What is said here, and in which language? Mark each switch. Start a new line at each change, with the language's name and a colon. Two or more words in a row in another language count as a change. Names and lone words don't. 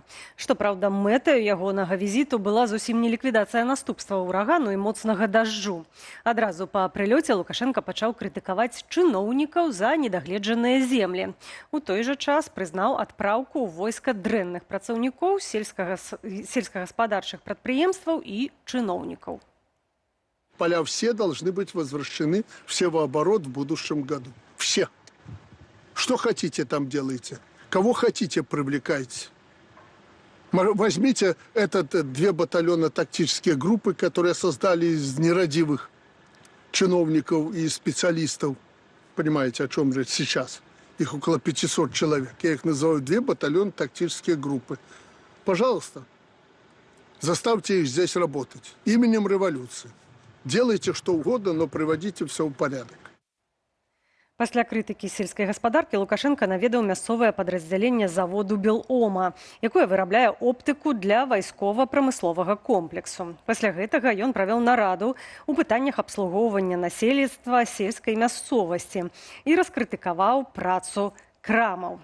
Belarusian: Што праўда, мэтаю ягонага візіту была зусім не ліквідацыя наступстваў урагану і моцнага дажджу. Адразу па прылёце Лукашенка пачаў крытыкаваць чыноўнікаў за недагледжаныя землі. У той жа час прызнаў адпраўку ў войска дрэнных працаўнікоў сельскагаспадарчых прадпрыемстваў і чыноўнікаў.
Russian: Поля все должны быть возвращены, все в оборот в будущем году. Все. Что хотите, там делайте. Кого хотите, привлекайте. Возьмите 2 батальона тактические группы, которые создали из нерадивых чиновников и специалистов. Понимаете, о чем речь сейчас? Их около 500 человек. Я их называю 2 батальона тактические группы. Пожалуйста. Заставьте их здесь работать. Именем революции. Делайте что угодно, но приводите все в порядок.
Belarusian: Пасля крытыкі сельскай гаспадаркі Лукашенко наведаў мясцовае падраздзяленне заводу «Белома», якое вырабляе оптыку для вайскова-прамысловага комплексу. Пасля гэтага ён правёў нараду ў пытаннях абслугоўвання насельніцтва сельскай мясцовасці і раскрытыкаваў працу крамаў.